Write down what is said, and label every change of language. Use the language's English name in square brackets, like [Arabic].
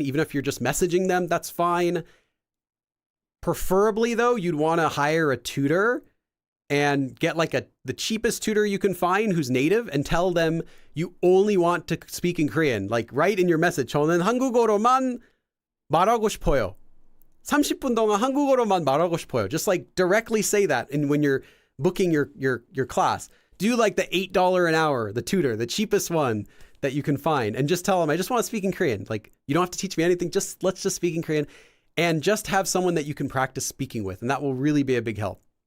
[English] Even if you're just messaging them, that's fine. Preferably though, you'd want to hire a tutor and get like the cheapest tutor you can find who's native and tell them you only want to speak in Korean. Like write in your message, [Korean] 저는 한국어로만 말하고 싶어요. 30분 동안 한국어로만 말하고 싶어요. [English] Just like directly say that. And when you're booking your class, do like the $8 an hour, the tutor, the cheapest one that you can find, and just tell them, I just want to speak in Korean. Like you don't have to teach me anything. Let's just speak in Korean and just have someone that you can practice speaking with. And that will really be a big help.